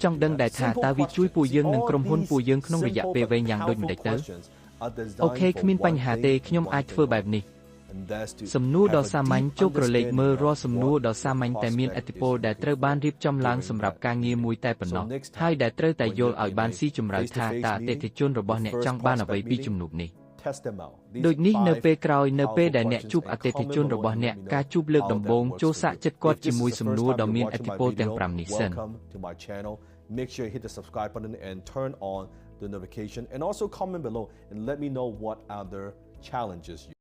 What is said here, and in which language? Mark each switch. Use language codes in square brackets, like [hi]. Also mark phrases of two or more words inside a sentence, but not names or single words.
[km] ង់ដឹងដែរថាតើវាជួយពួកយើងនិងក្រុមហ៊ុនពួកយើងក្នុងរយៈពេលវែងយ៉ាងដូចម្តេចទៅអូខេគ្មានបញ្ហាទេខ្ញុំអាចធ្វើបែបនេះសំណួរដ៏សាមញ្ញចូលក្រឡេកមើលរាល់សំណួរដ៏សាមញ្ញតែមានឥទ្ធិពលដែលត្រូវបានរៀបចំឡើងសម្រាប់ការងារមួយតែប៉ុណ្ណោះហើយដែលត្រូវតែយល់ឲ្យបានស៊ីជម្រៅថាតើអតិថិជនរបស់អ្នកចង់បានអ្វីពីជំនួបនេះដូចនេះនៅពេលក្រោយនៅពេលដែលអ្នកជួបអតិថិជនរបស់អ្នកការជួបលើកដំបូងចូលសាកចិត្តគាត់ជាមួយសំណួរដ៏មានឥទ្ធិពលទាំង5នេះសិន [en] Make sure you hit the subscribe button and turn on the notification and also comment below and let me know what other challenges you